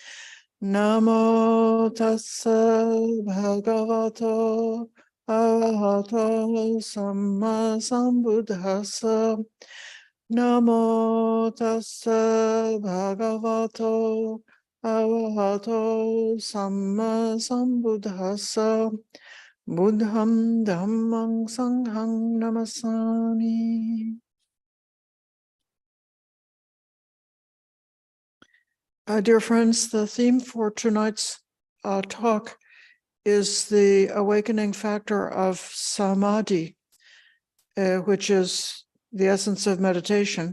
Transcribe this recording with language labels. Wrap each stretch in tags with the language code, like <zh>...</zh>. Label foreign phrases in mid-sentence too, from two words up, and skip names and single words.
<pi>Namo tassa bhagavato arahato samma sambuddhassa. Namo tassa bhagavato arahato samma sambuddhassa. Buddham Dhammang Sanghang Namasami.</pi> <en>Dear friends, the theme for tonight's talk is the awakening factor of Samadhi, which is the essence of meditation.</en>